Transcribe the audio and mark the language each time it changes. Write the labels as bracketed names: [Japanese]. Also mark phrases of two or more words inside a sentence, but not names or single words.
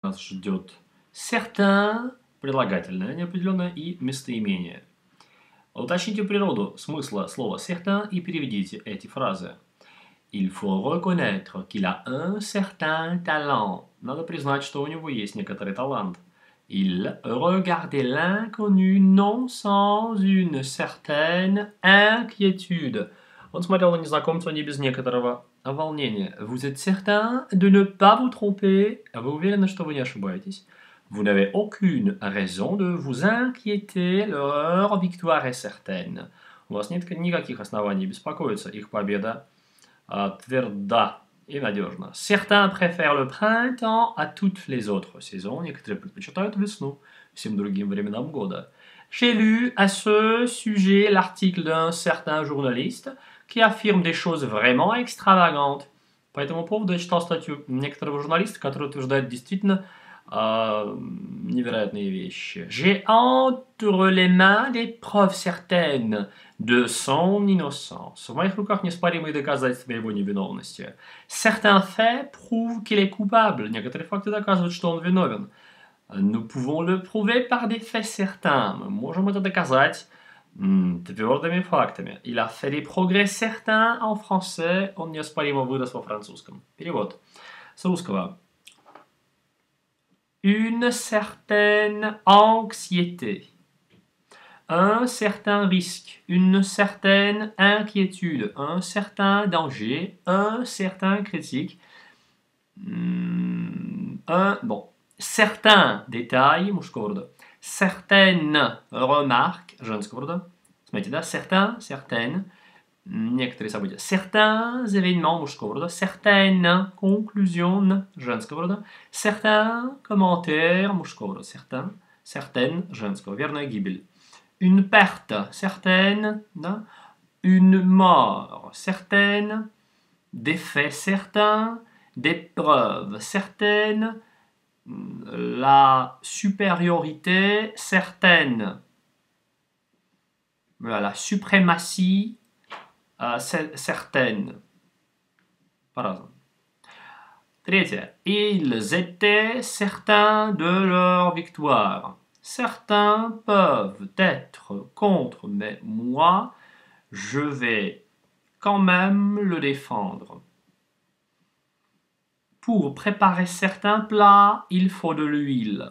[Russian] Нас ждет certain, прилагательное неопределенное и местоимение. Уточните природу смысла слова certain и переведите эти фразы. [French] Il faut reconnaître qu'il a un certain talent. [Russian] Надо признать, что у него есть некоторый талант. [French] Il regardait l'inconnu non sans une certaine inquiétude. [Russian] Он смотрел на незнакомца не без некоторого волнения. [French] Vous êtes certain de ne pas vous tromper? [Russian] Вы уверены, что вы не ошибаетесь? [French] Vous n'avez aucune raison de vous inquiéter, leur victoire est certaine. [Russian] У вас нет никаких оснований беспокоиться, их победа тверда и надежна. [French] Certains préfèrent le printemps à toutes les autres saisons. [Russian] Некоторые предпочитают весну всем другим временам года. [French] J'ai lu à ce sujet l'article d'un certain journaliste qui affirme des choses vraiment extravagantes. [Russian] По этому поводу я читал статью некоторого журналиста, который утверждает действительно невероятные вещи. [French] J'ai entre les mains des preuves certaines de son innocence. [Russian] В моих руках неоспоримые доказательства его невиновности. [French] Certains faits prouvent qu'il est coupable. [Russian] Некоторые факты доказывают, что он виновен. [French] Nous pouvons le prouver par des faits certains. [Russian] Мы можем это доказать твердыми фактами. [French] Il a fait des progrès certains en français. [Russian] Он неоспоримо вырос во французском. Перевод с русского. [French] Une certaine anxiété, un certain risque, une certaine inquiétude, un certain danger, un certain critique, certains détails, [Russian] мужского рода, [French] certaines remarques, [Russian] женского рода, смотрите, да, [French] certains, certaines, [Russian] некоторые события, [French] certains événements [Russian] мужского рода, [French] certaines conclusions [Russian] женского рода, [French] certains commentaires [Russian] мужского рода, certaines женского, верная гибель. [French] Une perte, certaine, да? Une mort, certaine, des faits certains, des preuves certaines, la supériorité certaine, voilà, la suprématie certaines. [Russian] По-разному. Третье. [French] Ils étaient certains de leur victoire. Certains peuvent être contre, mais moi, je vais quand même le défendre. Pour préparer certains plats, il faut de l'huile.